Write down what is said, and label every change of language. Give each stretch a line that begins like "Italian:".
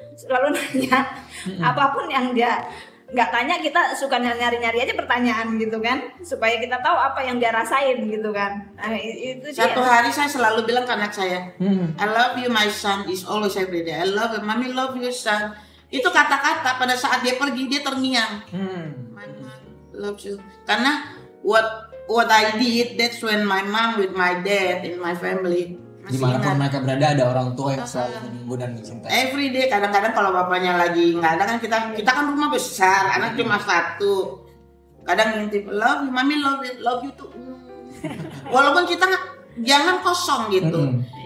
Indonesian: Selalu nanya apapun yang dia nggak tanya, kita suka nyari-nyari aja pertanyaan gitu kan, supaya kita tahu apa yang dia rasain gitu kan. Nah, itu satu hari saya selalu bilang ke anak saya,
English: I love you my son is always every day. I love you, mommy love you son.
Indonesian: Itu kata-kata pada saat dia pergi dia terngiang.
English: My mom loves you. Karena what I did, that's when my mom with my dad in my family.
Indonesian: Dimanapun mereka berada ada orang tua yang selalu menunggu dan mencintai.
English: Every day,
Indonesian: kadang-kadang kalau bapaknya lagi nggak ada kan kita kan rumah besar, anak cuma satu. Kadang ngintip
English: love you, mommy love you too.
Indonesian: Walaupun kita jangan kosong gitu.